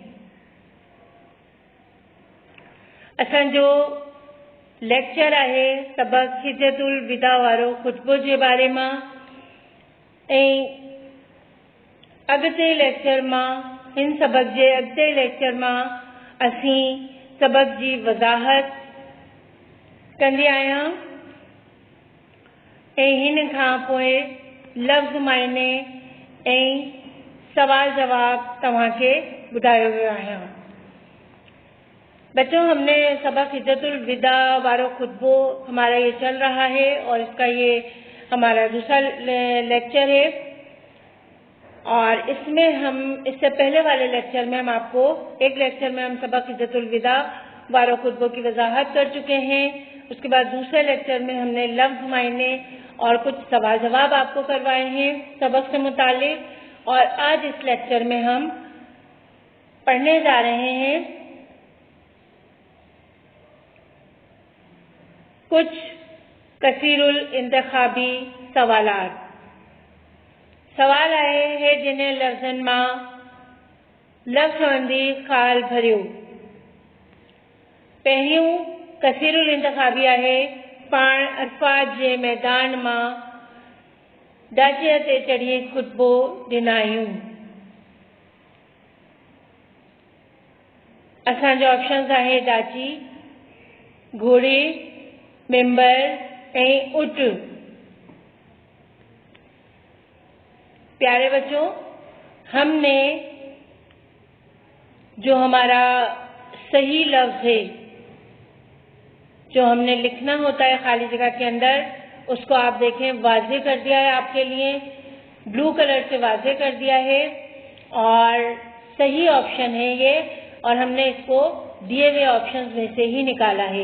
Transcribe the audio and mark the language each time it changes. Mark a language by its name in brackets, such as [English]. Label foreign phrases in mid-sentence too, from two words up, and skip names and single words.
[Sindhi] असांजो लेक्चर आहे सबक़ हिजतुल विदा वारो खुतबो जे बारे मां ऐं अॻिते लेक्चर मां हिन सबक़ जे अॻिते लेक्चर मां असीं सबक़ जी वज़ाहत कंदी आहियां ऐं हिन खां पोइ लफ़्ज़ मायने ऐं सवाल जवाब तव्हांखे ॿुधायो वियो आहे। [Urdu] بچوں، ہم نے سبق حجۃ الوداع وارو خطبو ہمارا یہ چل رہا ہے اور اس کا یہ ہمارا دوسرا لیکچر ہے اور اس میں ہم اس سے پہلے والے لیکچر میں ہم آپ کو ایک لیکچر میں ہم سبق حجۃ الوداع وارو خطبو کی وضاحت کر چکے ہیں. اس کے بعد دوسرے لیکچر میں ہم نے لفظ معنی اور کچھ سوال جواب آپ کو کروائے ہیں سبق سے متعلق، اور آج اس لیکچر میں ہم پڑھنے جا رہے ہیں کچھ کثیر الانتخابی سوالات. [Sindhi] सवाल आए हैं जिन्हें लफ्ज़न मां लफ़्ज़बंदी ख़ाल भरियो। पहिरियों कसीरुल इंतखाबी आहे पाण अल्फाज जे मैदान मां डाचीअ ते चढ़ी खुतबो ॾिनायूं। असांजो ऑप्शन्स आहे डाची, घोड़े, मेंबर ऐं ऊँट। [Urdu] پیارے بچو، ہم نے جو ہمارا صحیح لفظ ہے جو ہم نے لکھنا ہوتا ہے خالی جگہ کے اندر، اس کو آپ دیکھیں واضح کر دیا ہے آپ کے لیے, [English] blue color [Urdu] سے واضح کر دیا ہے اور صحیح آپشن ہے یہ، اور ہم نے اس کو دیے ہوئے آپشنز میں سے ہی نکالا ہے.